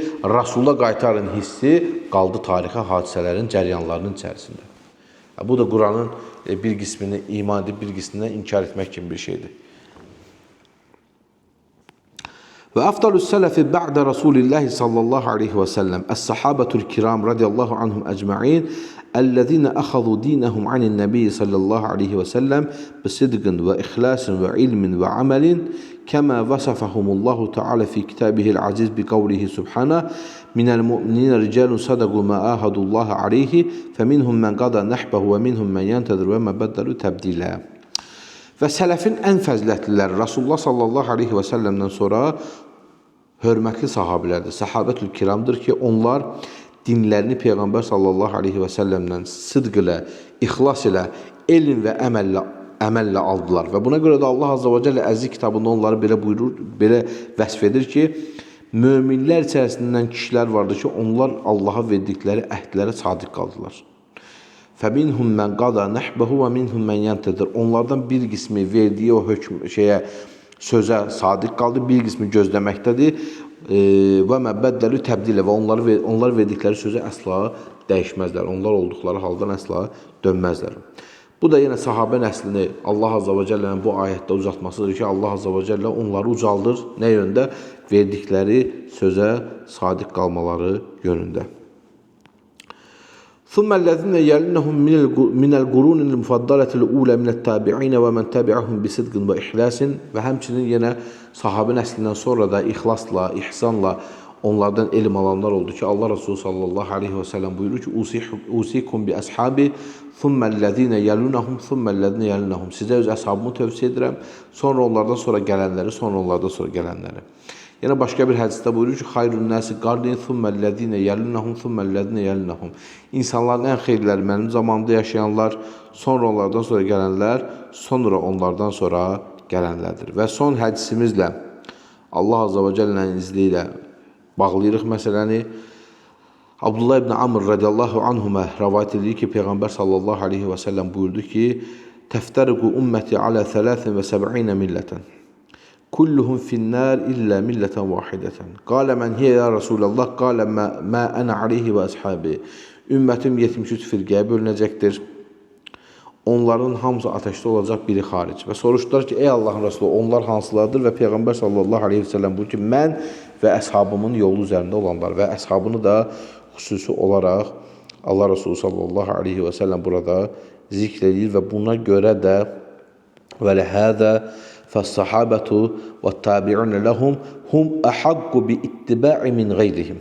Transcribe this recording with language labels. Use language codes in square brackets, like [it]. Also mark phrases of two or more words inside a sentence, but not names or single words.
[az] Rasula qaytarın hissi qaldı tarixi hadisələrin cəryanlarının içərisində. Bu da Quranın bir qismini iman edib, bir qismini inkar etmək kimi bir şeydir. [ar] وأفضل السلف بعد رسول الله صلى الله عليه وسلم الصحابة الكرام رضي الله عنهم أجمعين الذين أخذوا دينهم عن النبي صلى الله عليه وسلم بصدق وإخلاص وعلم وعمل كما وصفهم الله تعالى في كتابه العزيز بقوله سبحانه من المؤمنين رجال صدقوا ما عاهدوا الله عليه فمنهم من قضى نحبه ومنهم من ينتظر وما بدلوا تبديلا." [az] Və sələfin ən fəzilətliləri Rasulullah [ar] صلى الله عليه وسلم [az] sonra hörmətli sahabilərdir, [ar] الصحابة الكرام [az] ki, onlar dinlərini Peyğəmbər [ar] صلى الله عليه وسلم [az] sıdq ilə, ixlas ilə, elm və əməllə aldılar. Və buna görə də Allah [ar] عز وجل [az] əziz kitabında onları belə buyurur, belə vəsf edir ki, möminlər içərisindən kişilər vardır ki, onlar Allaha verdikləri əhdlərə sadiq qaldılar. [ar] فَمِنْهُمْ مَنْ قَضَى نَحْبَهُ وَمِنْهُمْ مَنْ يَنْتَظِرُ. [az] Onlardan bir qismi verdiyi o sözə sadiq qaldı, bir qismi gözləməkdədir. [ar] وما بدلوا تبديلا [az] və onlar verdikləri sözü əsla dəyişməzlər. Onlar olduqları haldan əsla dönməzlər. Bu da yenə sahabə nəslini Allah [ar] عز وجل [az] bu ayətdə uzatmasıdır ki, Allah [ar] عز وجل [az] onları ucaldır. Nə yöndə? Verdikləri sözə sadiq qalmaları yönündə. [ar] ثم الذين يلونهم من القرون المفضلة الأولى من التابعين ومن تبعهم بصدق وإخلاص [az] və həmçinin yenə sahabə nəslindən sonra da ixlasla, ihsanla onlardan elm alanlar oldu ki, Allah Resulü [ar] صلى الله عليه وسلم [az] buyurur ki, [ar] "أوصيكم بأصحابي ثم الذين يلونهم ثم الذين يلونهم." [az] Sizə öz əshabımı tövsiyə edirəm, sonra onlardan sonra gələnləri, sonra onlardan sonra gələnləri. Yenə başqa bir hədisdə buyurur ki, [ar] "خير الناس قرني ثم الذين يلونهم ثم الذين يلونهم." [az] İnsanların ən xeyirləri mənim zamanımda yaşayanlar, sonra onlardan sonra gələnlər, sonra onlardan sonra gələnlərdir. Və son hədisimizlə Allah [ar] عز وجل [az] izni ilə bağlayırıq məsələni. Abdullah ibn Amr [ar] رضي الله عنهما [az] rivayet edir ki, Peyğəmbər [ar] صلى الله عليه وسلم [az] buyurdu ki, [ar] "تفترق أمتي على 73 ملة. كلهم في النار إلا ملة واحدة." قال من هي يا رسول الله? قال ما أنا عليه وأصحابي. [az] Ümmətim 73 firqəyə bölünəcəkdir. Onların hamısı ateşdə olacaq, biri xaric. Və soruşdular ki, ey Allahın Resulü, onlar hansılardır? Və Peyğəmbər [ar] صلى الله عليه وسلم [az] buyurur ki, mən və əshabımın yolu üzərində olanlar və əshabını da xüsusi olaraq Allah Resulü [ar] صلى الله عليه وسلم [az] burada zikr edir və buna görə də [ar] ولهذا فالصحابة والتابعون لهم هم أحق بالاتباع من غيرهم.